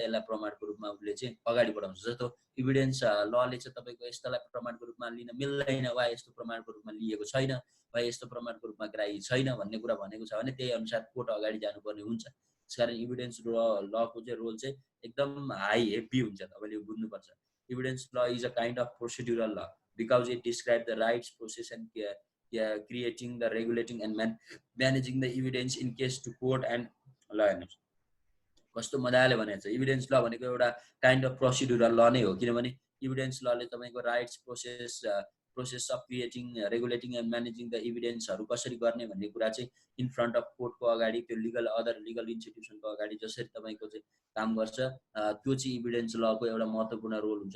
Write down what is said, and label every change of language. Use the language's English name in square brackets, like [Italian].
[Nepali] यसलाई प्रमाणको रूपमा उसले चाहिँ अगाडि बढाउँछ। जस्तो इभिडेन्स लले चाहिँ तपाईँको यस्तालाई प्रमाणको रूपमा लिन मिल्दैन, वा यस्तो प्रमाणको रूपमा लिएको छैन, वा यस्तो प्रमाणको रूपमा ग्राह्य छैन भन्ने कुरा भनेको छ भने त्यही अनुसार कोर्ट अगाडि जानुपर्ने हुन्छ। त्यसकारण इभिडेन्स लको चाहिँ रोल चाहिँ एकदम हाई हेभी हुन्छ, तपाईँले यो बुझ्नुपर्छ। [English] Evidence law is a kind of procedural law because it describes the rights, process and creating the regulating and managing the evidence in case to court and law. [Nepali] हेर्नुहोस् कस्तो मजाले भनेको छ, इभिडेन्स ल भनेको एउटा काइन्ड अफ प्रोसिड्युरल ल नै हो। किनभने इभिडेन्स लले तपाईँको rights, process of creating, regulating and managing the इभिडेन्सहरू कसरी गर्ने भन्ने कुरा चाहिँ इन फ्रन्ट अफ कोर्टको अगाडि, त्यो अदर लिगल इन्स्टिट्युसनको अगाडि जसरी तपाईँको चाहिँ काम गर्छ, त्यो चाहिँ इभिडेन्स लको एउटा महत्त्वपूर्ण रोल हुन्छ।